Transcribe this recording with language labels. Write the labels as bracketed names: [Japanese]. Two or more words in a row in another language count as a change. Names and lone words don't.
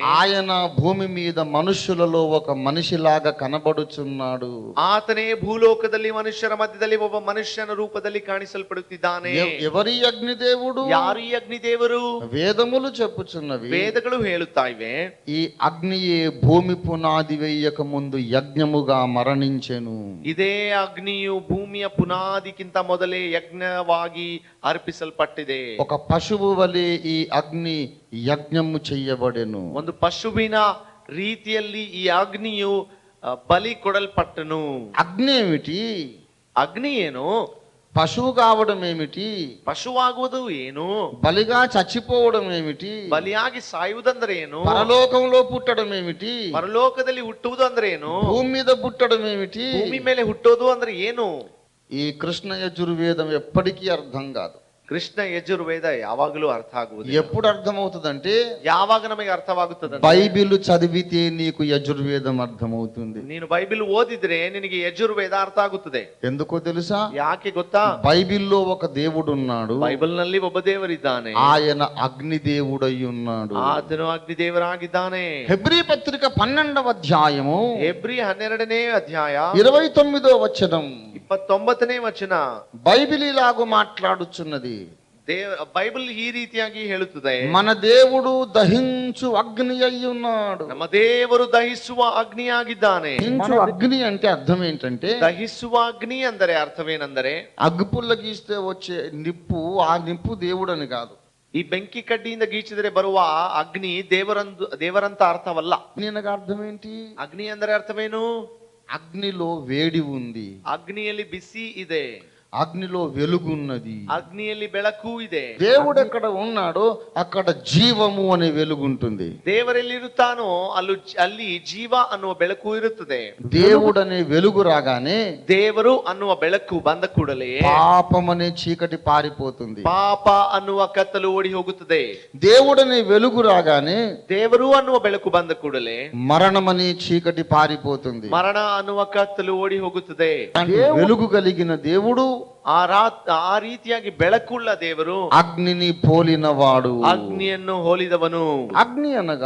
[Telugu] ఆయన భూమి మీద మనుష్యులలో ఒక మనిషిలాగా కనబడుచున్నాడు. [Kannada] ಆತನೇ ಭೂಲೋಕದಲ್ಲಿ ಮನುಷ್ಯರ ಮಧ್ಯದಲ್ಲಿ ಒಬ್ಬ ಮನುಷ್ಯನ ರೂಪದಲ್ಲಿ ಕಾಣಿಸಲ್ಪಡುತ್ತಿದ್ದಾನೆ. [Telugu] ఎవరి అగ్నిదేవుడు? [Kannada] ಯಾರು ಈ ಅಗ್ನಿದೇವರು? [Telugu] వేదములు చెప్పుచున్నవి, [Kannada] ವೇದಗಳು ಹೇಳುತ್ತಾ ಇವೆ, [Telugu] ఈ అగ్నియే భూమి పునాది వేయక ముందు యజ్ఞముగా మరణించెను. [Kannada] ಇದೇ ಅಗ್ನಿಯು ಭೂಮಿಯ ಪುನಾದಿಗಿಂತ ಮೊದಲೇ ಯಜ್ಞವಾಗಿ ಅರ್ಪಿಸಲ್ಪಟ್ಟಿದೆ. [Telugu] ఒక పశువు వలె ఈ అగ్ని యజ్ఞము చెయ్యబడెను. [Kannada] ಒಂದು ಪಶುವಿನ ರೀತಿಯಲ್ಲಿ ಈ ಅಗ್ನಿಯು ಬಲಿ ಕೊಡಲ್ಪಟ್ಟನು. [Telugu] అగ్ని ఏమిటి? [Kannada] ಅಗ್ನಿ ಏನು? [Telugu] పశువు కావడం ఏమిటి? [Kannada] ಪಶುವಾಗುವುದು ಏನು? [Telugu] బలిగా చచ్చిపోవడం ఏమిటి? [Kannada] ಬಲಿಯಾಗಿ ಸಾಯುವುದಂದ್ರೆ ಏನು? [Telugu] పరలోకంలో పుట్టడం ఏమిటి? [Kannada] ಪರಲೋಕದಲ್ಲಿ ಹುಟ್ಟುವುದು ಅಂದ್ರೆ ಏನು? [Telugu] భూమి మీద పుట్టడం ఏమిటి? [Kannada] ಭೂಮಿ ಮೇಲೆ ಹುಟ್ಟೋದು ಅಂದ್ರೆ ಏನು? [Telugu] ఈ కృష్ణ యజుర్వేదం ఎప్పటికీ అర్థం కాదు. [Kannada] ಕೃಷ್ಣ ಯಜುರ್ವೇದ ಯಾವಾಗಲೂ ಅರ್ಥ ಆಗುವುದು. [Telugu] ఎప్పుడు అర్థమవుతుందంటే [Kannada] ಯಾವಾಗ ನಮಗೆ ಅರ್ಥವಾಗುತ್ತದೆ? [Telugu] బైబిల్ చదివితే నీకు యజుర్వేదం అర్థమవుతుంది. [Kannada] ನೀನು ಬೈಬಿಲ್ ಓದಿದ್ರೆ ನಿನಗೆ ಯಜುರ್ವೇದ ಅರ್ಥ ಆಗುತ್ತದೆ. [Telugu] ఎందుకో తెలుసా? [Kannada] ಯಾಕೆ ಗೊತ್ತಾ? [Telugu] బైబిల్లో ఒక దేవుడు ఉన్నాడు, [Kannada] ಬೈಬಲ್ ನಲ್ಲಿ ಒಬ್ಬ ದೇವರಿದ್ದಾನೆ, [Telugu] ఆయన అగ్ని దేవుడై ఉన్నాడు. [Kannada] ಆತನು ಅಗ್ನಿ ದೇವರಾಗಿದ್ದಾನೆ. [Telugu] హెబ్రీ పత్రిక 12వ అధ్యాయము [Kannada] ಹೆಬ್ರಿ 12ನೇ ಅಧ್ಯಾಯ [Telugu] 29వ వచనం [Kannada] 29ನೇ ವಚನ [Telugu] బైబిల్ ఇలాగూ మాట్లాడుచున్నది. [Kannada] బైబిల్ ఈ ರೀತಿಯಾಗಿ ಹೇಳುತ್ತದೆ, [Telugu] మన దేవుడు దహించు అగ్ని అయి ఉన్నాడు. [Kannada] ನಮ್ಮ ದೇವರು ದಹಿಸುವ ಅಗ್ನಿಯಾಗಿದ್ದಾನೆ. [Telugu] దహించు అగ్ని అంటే అర్థం ఏంటంటే, [Kannada] ದಹಿಸುವ ಅಗ್ನಿ ಅಂದರೆ ಅರ್ಥವೇನೆಂದರೆ, [Telugu] అగ్గిపుల్ల గీస్తే వచ్చే నిప్పు, ఆ నిప్పు దేవుడని కాదు. [Kannada] ಈ ಬೆಂಕಿ ಕಡ್ಡಿಯಿಂದ ಗೀಚಿದರೆ ಬರುವ ಅಗ್ನಿ ದೇವರಂತ ಅರ್ಥವಲ್ಲ. [Telugu] దీనికి అర్థం ఏంటి? [Kannada] ಅಗ್ನಿ ಅಂದರೆ ಅರ್ಥವೇನು? [Telugu] అగ్నిలో వేడి ఉంది, [Kannada] ಅಗ್ನಿಯಲ್ಲಿ ಬಿಸಿ ಇದೆ, [Telugu] అగ్నిలో వెలుగున్నది. [Kannada] ಅಗ್ನಿಯಲ್ಲಿ ಬೆಳಕು ಇದೆ. [Telugu] దేవుడు ఎక్కడ ఉన్నాడో అక్కడ జీవము అనే వెలుగు ఉంటుంది. [Kannada] ದೇವರೆಲ್ಲಿರುತ್ತಾನೋ ಅಲ್ಲಿ ಜೀವ ಅನ್ನುವ ಬೆಳಕು ಇರುತ್ತದೆ. [Telugu] దేవుడు అనే వెలుగు రాగానే [Kannada] ದೇವರು ಅನ್ನುವ ಬೆಳಕು ಬಂದ ಕೂಡಲೇ [Telugu] పాపం అనే చీకటి పారిపోతుంది. [Kannada] ಪಾಪ ಅನ್ನುವ ಕತ್ತಲು ಓಡಿ ಹೋಗುತ್ತದೆ. [Telugu] దేవుడు అనే వెలుగు రాగానే [Kannada] ದೇವರು ಅನ್ನುವ ಬೆಳಕು ಬಂದ ಕೂಡಲೇ [Telugu] మరణం అనే చీకటి పారిపోతుంది. [Kannada] ಮರಣ ಅನ್ನುವ ಕತ್ತಲು ಓಡಿ ಹೋಗುತ್ತದೆ. [Telugu] వెలుగు కలిగిన దేవుడు [Kannada] ಆ ರೀತಿಯಾಗಿ ಬೆಳಕುಳ್ಳ ದೇವರು [Telugu] అగ్నిని పోలినవాడు. [Kannada] ಅಗ್ನಿಯನ್ನು ಹೋಲಿದವನು. [Telugu] అగ్ని అనగా